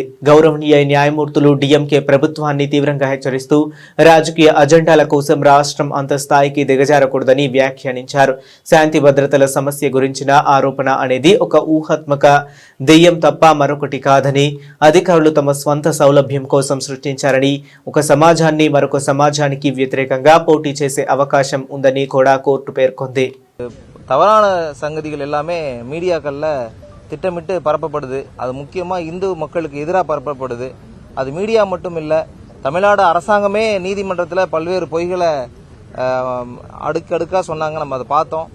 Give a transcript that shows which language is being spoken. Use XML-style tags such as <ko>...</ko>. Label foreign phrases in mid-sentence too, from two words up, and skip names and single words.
<te>గౌరవనీయ న్యాయమూర్తులు డిఎంకే ప్రభుత్వాన్ని తీవ్రంగా హెచ్చరిస్తూ రాజకీయ అజెండాల కోసం రాష్ట్రం అంత స్థాయికి దిగజారకూడదని వ్యాఖ్యానించారు. శాంతి భద్రతల సమస్య గురించిన ఆరోపణ అనేది ఒక ఊహాత్మక దెయ్యం తప్ప మరొకటి కాదని, అధికారులు తమ స్వంత సౌలభ్యం కోసం సృష్టించారని, ఒక సమాజాన్ని మరొక సమాజానికి వ్యతిరేకంగా పోటీ చేసే అవకాశం ఉందని కూడా కోర్టు పేర్కొంది.</te> <ta>தவறான சங்கதிகள் எல்லாமே மீடியாக்கள்ல திட்டமிட்டு பரப்பப்படுது. அது முக்கியமாக இந்து மக்களுக்கு எதிராக பரப்பப்படுது. அது மீடியா மட்டும் இல்லை, தமிழ்நாடு அரசாங்கமே நீதிமன்றத்தில் பல்வேறு பொய்களை அடுக்கடுக்காக சொன்னாங்க. நம்ம அதை பார்த்தோம்.</ta>